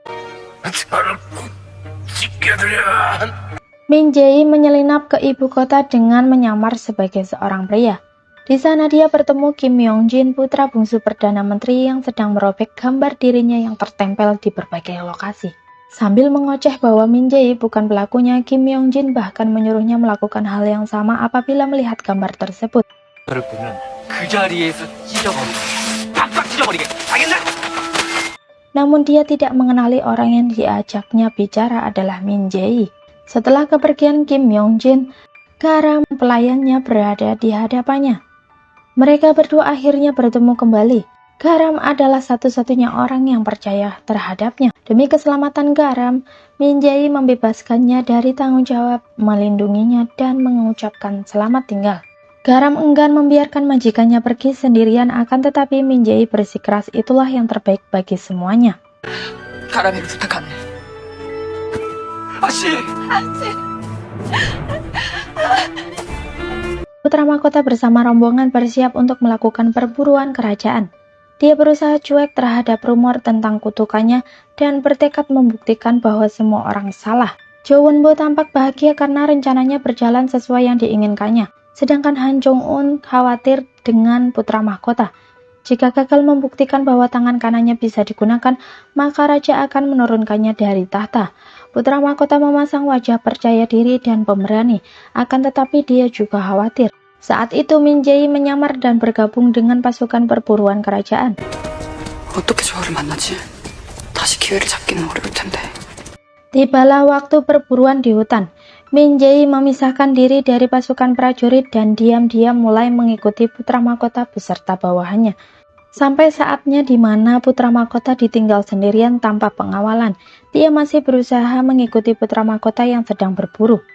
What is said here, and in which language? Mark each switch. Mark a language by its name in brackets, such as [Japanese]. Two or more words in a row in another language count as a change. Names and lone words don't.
[Indonesian] Min Jae-yi menyelinap ke ibu kota dengan menyamar sebagai seorang pria. Di sana dia bertemu Kim Yong-jin, putra bungsu Perdana Menteri yang sedang merobek gambar dirinya yang tertempel di berbagai lokasi. Sambil mengoceh bahwa Min Jae-yi bukan pelakunya, Kim Yong-jin bahkan menyuruhnya melakukan hal yang sama apabila melihat gambar tersebut. [Korean] 너를 보면 그 자리에서 찢어버리게 팍팍 찢어버리게 알겠나? [Indonesian] namun dia tidak mengenali orang yang diajaknya bicara adalah Min Jae. Setelah kepergian Kim Myong Jin, Garam pelayannya berada di hadapannya. Mereka berdua akhirnya bertemu kembali. Garam adalah satu-satunya orang yang percaya terhadapnya. Demi keselamatan Garam, Min Jae membebaskannya dari tanggung jawab, melindunginya dan mengucapkan selamat tinggal. Garam enggan membiarkan majikannya pergi sendirian, akan tetapi Min Jae bersikeras itulah yang terbaik bagi semuanya. [Korean] 가람이를 부탁하네. 아씨! [Indonesian] Putra mahkota bersama rombongan bersiap untuk melakukan perburuan kerajaan. Dia berusaha cuek terhadap rumor tentang kutukannya dan bertekad membuktikan bahwa semua orang salah. Jo Won-bo tampak bahagia karena rencananya berjalan sesuai yang diinginkannya. Sedangkan Han Jong-un khawatir dengan putra mahkota. Jika gagal membuktikan bahwa tangan kanannya bisa digunakan, maka raja akan menurunkannya dari tahta. Putra mahkota memasang wajah percaya diri dan pemberani, akan tetapi dia juga khawatir. Saat itu Min Jae menyamar dan bergabung dengan pasukan perburuan kerajaan. [Korean] 어떻게 조화를 만나지? 다시 기회를 잡기는 어려울 텐데. [Indonesian] Tibalah waktu perburuan di hutan. Min Jae memisahkan diri dari pasukan prajurit dan diam-diam mulai mengikuti putra mahkota beserta bawahannya. Sampai saatnya di mana putra mahkota ditinggal sendirian tanpa pengawalan. Dia masih berusaha mengikuti putra mahkota yang sedang berburu.